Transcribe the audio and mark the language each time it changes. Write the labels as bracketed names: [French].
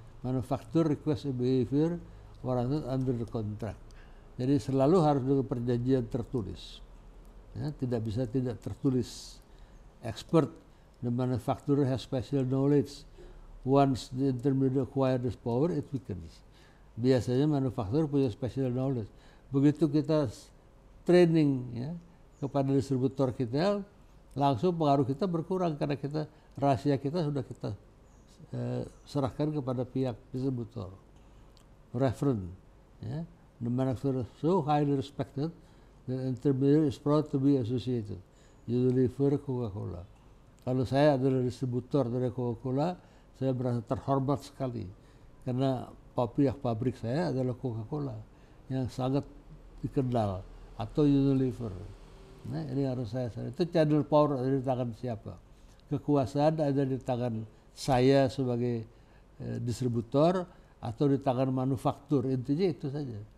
[English] Manufacturer request behavior warranted under the contract. [Indonesian] Jadi selalu harus dengan perjanjian tertulis. Ya, tidak bisa tidak tertulis. [English] Expert, the manufacturer has special knowledge. Once the intermediate acquire this power, it weakens. [Indonesian] Biasanya manufacturer punya [English] special knowledge. [Indonesian] Begitu kita training, ya, kepada distributor kita, langsung pengaruh kita berkurang karena kita rahasia kita sudah kita serahkan kepada pihak distributor. [English] Reference, ya, the manufacturer so highly respected, the intermediary is proud to be associated. Unilever, Coca-Cola. [Indonesian] Kalau saya adalah distributor dari Coca-Cola, saya merasa terhormat sekali karena pihak pabrik saya adalah Coca-Cola yang sangat dikenal, atau Unilever. Nah, ini harus saya sadar. Itu channel power ada di tangan siapa? Kekuasaan ada di tangan saya sebagai distributor atau di tangan manufaktur. Intinya itu saja.